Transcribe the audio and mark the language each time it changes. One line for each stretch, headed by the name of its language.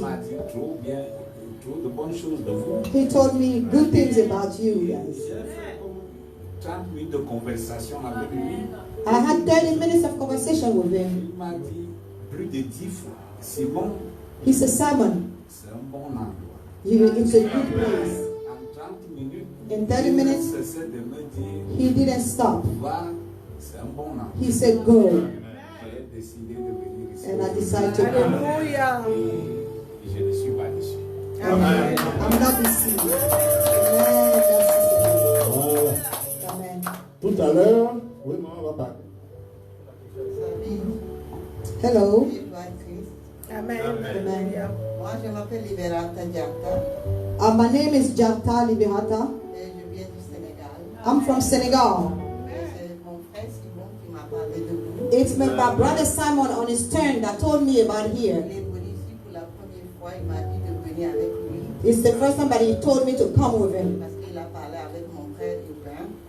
French: m'a dit trop bien, trop de bonnes choses de vous.
English: He told me good things about you guys.
French: J'ai fait comme 30 minutes de conversation avec lui.
English: I had 30 minutes of conversation with him.
French: Il m'a dit plus de 10 fois. Simon,
English: He said, Simon,
French: c'est un bon endroit.
English: it's a good place.
French: En 30 minutes,
English: In 30 minutes,
French: cessait de me dire,
English: he didn't stop.
French: va, c'est un bon enfant.
English: He said, go.
French: J'ai décidé de venir ici.
English: And I decided to come. Hallelujah.
French: Et je ne suis pas déçu. Amen.
English: I'm not deceived. Amen. That's
French: Voilà.
English: it. Amen.
French: Tout à l'heure, oui, maman va parler.
English: Hello. Amen. Amen.
French: Moi, je m'appelle Liberata Diakta
English: My name is Jarta Liberata.
French: et je viens du Sénégal.
English: I'm from Senegal.
French: C'est mon frère Simon qui m'a parlé de vous.
English: It's my brother Simon on his turn that told me about
French: Il
English: here.
French: est venu ici pour la première fois. Il m'a dit de venir avec lui
English: It's the first time that he told me to come with him
French: parce qu'il a parlé avec mon frère Urbain.